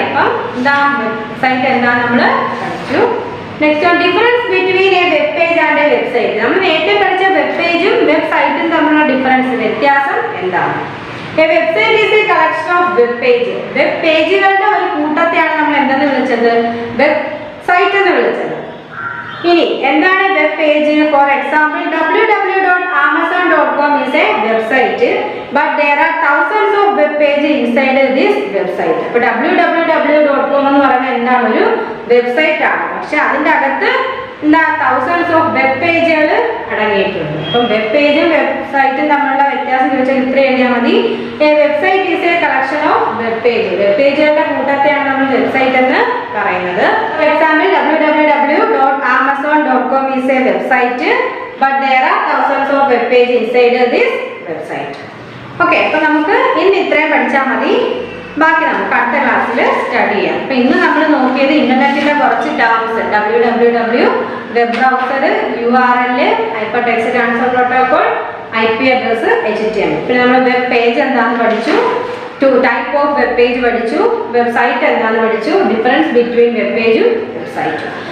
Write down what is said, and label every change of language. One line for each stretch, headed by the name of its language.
Malayalam: അപ്പം എന്താ വെബ്സൈറ്റ് എന്താ നമ്മൾ പഠിച്ചു.
English: Next on difference between a web page and a website.
Malayalam: നമ്മൾ നേരത്തെ പഠിച്ച വെബ് പേജും വെബ്സൈറ്റും തമ്മിലുള്ള ഡിഫറൻസ്, വ്യത്യാസം എന്താണ്?
English: A website is a collection of web page.
Malayalam: Web പേജുകളുടെ ഒരു കൂട്ടത്തെയാണ് നമ്മൾ എന്തെന്ന് വിളിച്ചത്? വെബ്സൈറ്റ് എന്ന് വിളിച്ചത്. ഇനി എന്താണ് web page?
English: For example www.amazon.com is a website but there are thousands of web pages inside this website.
Malayalam: അപ്പോൾ www.com എന്ന് പറയുന്നത് എന്താണ്? ഒരു വെബ്സൈറ്റ് ആണ്. പക്ഷെ അതിൻ്റെ അകത്ത് എന്താ തൗസൻഡ്സ് ഓഫ് വെബ് പേജുകൾ അടങ്ങിയിട്ടുണ്ട്. അപ്പം വെബ് പേജും വെബ്സൈറ്റും തമ്മിലുള്ള വ്യത്യാസം ചോദിച്ചാൽ ഇത്ര എഴുതിയാൽ മതി.
English: A website is a collection of web page.
Malayalam: Web പേജുകളുടെ കൂട്ടത്തെയാണ് നമ്മൾ വെബ്സൈറ്റ് എന്ന് പറയുന്നത്.
English: For example www.amazon.com is a website but there are thousands of web pages inside this website.
Malayalam: Okay, അപ്പൊ നമുക്ക് ഇന്ന് ഇത്രയും പഠിച്ചാൽ മതി. ബാക്കി നമുക്ക് അടുത്ത ക്ലാസ്സിൽ സ്റ്റഡി ചെയ്യാം. അപ്പൊ ഇന്ന് നമ്മൾ നോക്കിയത് ഇന്റർനെറ്റിലെ കുറച്ച് terms, www, web browser, URL, hyper text transfer protocol, IP address, HTML. പിന്നെ നമ്മൾ വെബ് പേജ് എന്താണെന്ന് പഠിച്ചു,
English: type of web page
Malayalam: പഠിച്ചു, വെബ്സൈറ്റ് എന്താണെന്ന് പഠിച്ചു, ഡിഫറൻസ് ബിറ്റ്വീൻ വെബ് പേജും വെബ്സൈറ്റും.